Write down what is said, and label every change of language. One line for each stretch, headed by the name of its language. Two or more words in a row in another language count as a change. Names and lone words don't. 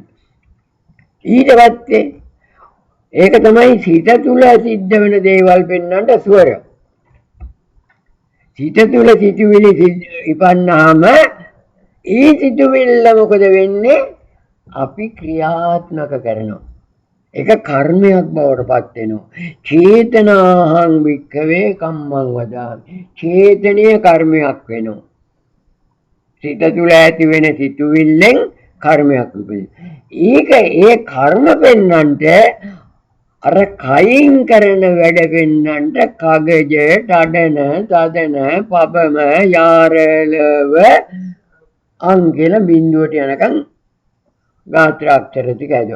Sinhala: ඊට පස්සේ ඒක තමයි සිත තුළ සිද්ධ වෙන දේවල් පෙන්වන්න ස්වර. සිත තුළ සිතුවිලි ඉපන්නාම ඒ සිතුවිල්ල මොකද වෙන්නේ? අපි ක්‍රියාත්මක කරනවා. ඒක කර්මයක් බවට පත් වෙනවා.
Pali: චේතනාහං වික්ඛවේ කම්මං වදාමි.
Sinhala: චේතනීය කර්මයක් වෙනවා. සිත තුළ ඇති වෙන සිතුවිල්ලෙන් කර්මයක් උපදිනවා. ඒක ඒ කර්ම පෙන්නන්ට අර කයින් කරන වැඩ පෙන්නන්ට කගජ, තඩන, තදන, පබම, යාරලව අංගල බිඳුවට යනකම් ගාත්‍රාක්ෂර ටික ඇදවන.